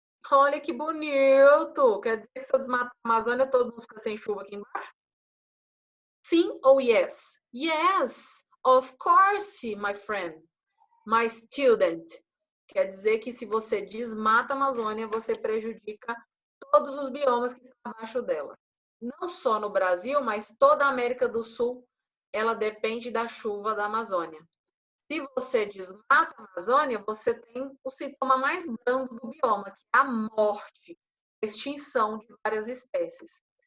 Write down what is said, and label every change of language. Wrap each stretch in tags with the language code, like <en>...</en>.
<pt>Olha que bonito! Quer dizer que se eu desmatar a Amazônia, todo mundo fica sem chuva aqui embaixo? Sim ou yes?</pt> <en>Yes, of course, my friend, my student.</en> <pt>Quer dizer que se você desmata a Amazônia, você prejudica todos os biomas que estão abaixo dela. Não só no Brasil, mas toda a América do Sul, ela depende da chuva da Amazônia. Se você desmata a Amazônia, você tem o sintoma mais brando do bioma, que é a morte, a extinção de várias espécies.</pt>